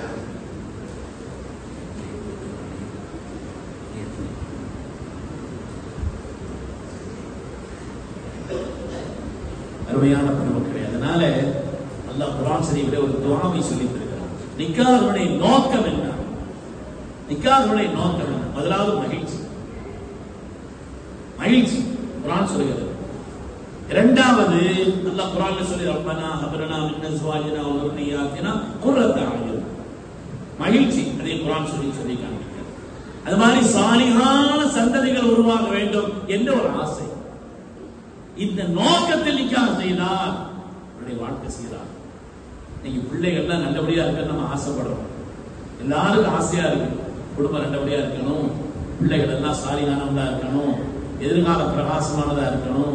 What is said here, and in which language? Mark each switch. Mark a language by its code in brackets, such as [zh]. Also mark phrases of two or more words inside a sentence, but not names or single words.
[ta] அருமையான பெருமக்களே, அதனால அல்லாஹ் குர்ஆன் ஷரீஃபிலே ஒரு துஆவை சொல்லித் தருகிறார். நிக்காஹுடைய நோக்கம் என்ன? நிக்காஹுடைய நோக்கம் என்ன? முதலாவது மகிழ்ச்சி, மகிழ்ச்சி குர்ஆன் சொல்கிறது. இரண்டாவது அல்லாஹ் குர்ஆன்ல சொல்லி, [ar] ربنا هب لنا من أزواجنا و ذُرِّيَّاتِنَا قُرَّةَ أَعْيُنٍ, [ta] மகிழ்ச்சி. அதை குர்ஆன் சொல்லி காண்பிக்கிறது. அது மாதிரி சாலிஹான சந்ததிகள் உருவாக வேண்டும் என்ற ஒரு ஆசை. இந்த நோக்கத்தில் நிக்காஹ் செய்தால் நம்முடைய வாழ்க்கை சீராக. நீங்க பிள்ளைகள்லாம் நல்லபடியா இருக்க நம்ம ஆசைப்படுறோம், எல்லாருக்கும் ஆசையா இருக்கு, குடும்பம் நல்லபடியா இருக்கணும், பிள்ளைகள் எல்லாம் சாலிஹானதா இருக்கணும், எதிர்கால பிரகாசமானதா இருக்கணும்.